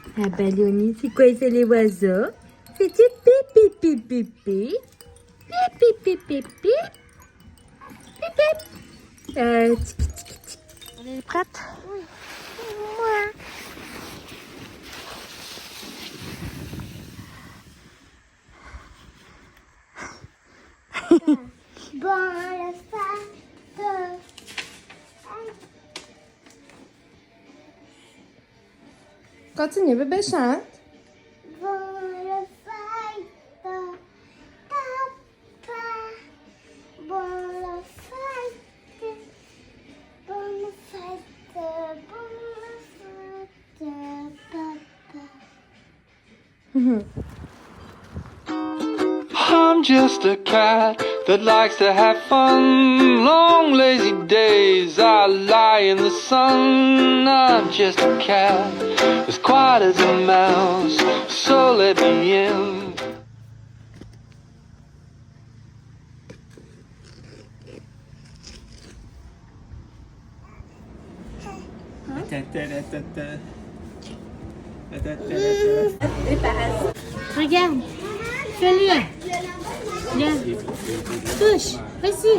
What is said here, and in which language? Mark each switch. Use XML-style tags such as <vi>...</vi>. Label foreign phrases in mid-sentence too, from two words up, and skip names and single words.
<fr>Ah, Balloni, c'est quoi ça les oiseaux? C'est du pipi pipi pipi. Pipi pipi pipi. Pip. Tiki tiki tiki. On est prête? Oui. Ouais. Bon, le faire Continue, bébé, chante. bon, le faire papa. Bon, le faire bon, le faire bon, le faire papa.</fr> <en>I'm just a cat that likes to have fun. Long lazy days I lie in the sun. I'm just a cat as quiet as a mouse, so let me in.</en> <fr>Regarde. Fais-le. Viens. Touche. Vas-y.</fr>